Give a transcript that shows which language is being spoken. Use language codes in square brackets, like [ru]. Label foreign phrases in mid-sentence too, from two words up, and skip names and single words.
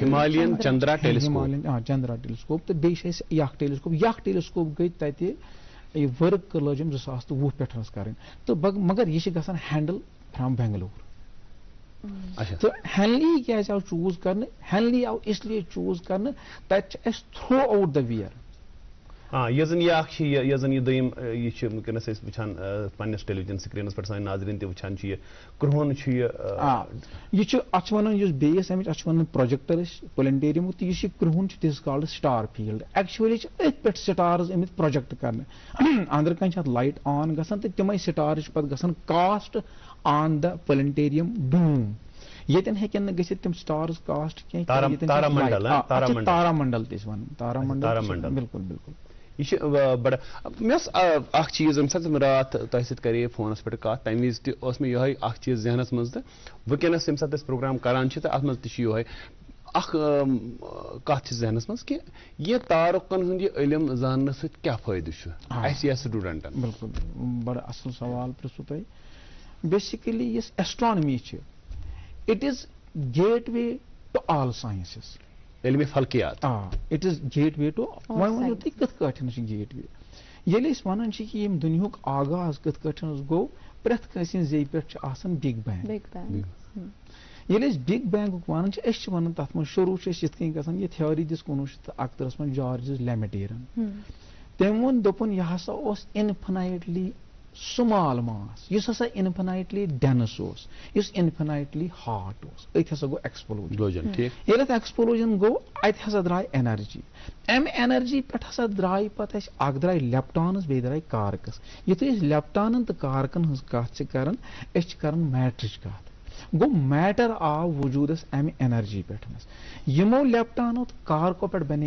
[ks] چندرا ٹیلیسکوپ تہٕ بیٚیہِ چھِ اَسہِ یہِ اکھ ٹیلیسکوپ گٔے تَتہِ یہِ ؤرٕک لٲجِم 2010 پٮ۪ٹھ کَرٕنۍ تہٕ مگر یہِ چھِ گژھان [en] handle from Bangalore [ks] تہٕ ہینلی کیازِ آو چوٗز کرنہٕ ہینلی آو اس لیے چوٗز کرنہٕ تَتہِ چھِ اَسہِ [en] throughout the year [ks] یۄس زن یہِ اکھ چھِ یۄس زن یہِ دوٚیِم یہِ چھِ وٕنکیٚنس أسۍ وٕچھان پننِس ٹیلیوجن سکریٖنس پٮ۪ٹھ سٲنۍ ناظریٖن تہِ وٕچھان چھِ یہِ کرٛہُن چھُ یہِ چھُ اتھ چھِ وَنان یُس بیس اَمِچ اتھ چھِ وَنان پروجیکٹر أسۍ پلینٹیریمُک تہٕ یُس یہِ کرٛہُن چھُ [en] this called star field [ks] ایکچُؤلی چھِ أتھۍ پٮ۪ٹھ سٹارز آمٕتۍ پروجیکٹ کرنہٕ أنٛدرٕ کَنۍ چھِ اتھ [en] light on [ks] گژھان تہٕ تِمے سٹارز چھِ پتہٕ گژھان [en] cast on the planetarium dome [ks] ییٚتٮ۪ن ہیٚکن نہٕ گٔژھِتھ تِم سٹارز کاسٹ کینٛہہ تارا منڈل تہِ ٲسۍ وَنان تارا منڈل بالکل یہ بڑا مےٚ اوس اکھ چیٖز ییٚمہِ ساتہٕ راتھ تۄہہِ سۭتۍ کرے فونس پٮ۪ٹھ کتھ تمہِ وِزِ تہِ اوس مےٚ یِہوے اکھ چیٖز ذہنس منٛز تہٕ وٕنکیٚنس ییٚمہِ ساتہٕ أسۍ پروگرام کران چھِ تہٕ اتھ منٛز تہِ چھُ یِہوے اکھ کتھ چھِ ذہنس منٛز کہِ یہِ تارُکن ہُنٛد یہِ علم زاننہٕ سۭتۍ کیٛاہ فٲیدٕ چھُ اَسہِ یا سٹوٗڈنٹن بالکل بڑٕ اصل سوال پرٛژھوٕ تۄہہِ بیسِکلی یۄس ایسٹرانمی چھِ [en] it is gateway to all sciences [ur] علمِ فلکیات [en] it is gateway to [ks] وۄنۍ ؤنِو تُہۍ کِتھ کٲٹھۍ چھِ گیٹ وے ییٚلہِ أسۍ وَنان چھِ کہِ ییٚمہِ دُنیہُک آغاز کِتھ کٲٹھۍ گوٚو پرٛٮ۪تھ کٲنٛسہِ ہِنٛزِ زیٚیہِ پٮ۪ٹھ چھُ آسان [en] big bang [ks] ییٚلہِ أسۍ بِگ بینگُک وَنان چھِ أسۍ چھِ وَنان تَتھ منٛز شروٗع چھِ أسۍ یِتھ کٔنۍ گژھان یہِ تھیوری دِژ 1931 منٛز جارجز لیمِٹیرن تٔمۍ ووٚن دوٚپُن یہِ ہسا اوس [en] infinitely small mass [ks] یُس ہسا [en] infinitely dense [ks] اوس یُس [en] infinitely hot [ks] اوس أتھۍ ہسا گوٚو explosion ییٚلہِ اَتھ explosion گوٚو اَتہِ ہسا درٛاے energy اَمہِ energy پٮ۪ٹھ ہسا درٛاے پتہٕ اَسہِ اکھ درٛاے لیپٹانٕز بیٚیہِ درٛاے کارکس یِتھُے أسۍ لیپٹانن تہٕ کارکن ہٕنٛز کتھ چھِ کران أسۍ چھِ کران میٹرٕچ کتھ گوٚو میٹر آو وجوٗدس اَمہِ energy پٮ۪ٹھ یِمو لیپٹانو تہٕ کارکو پٮ۪ٹھ بنے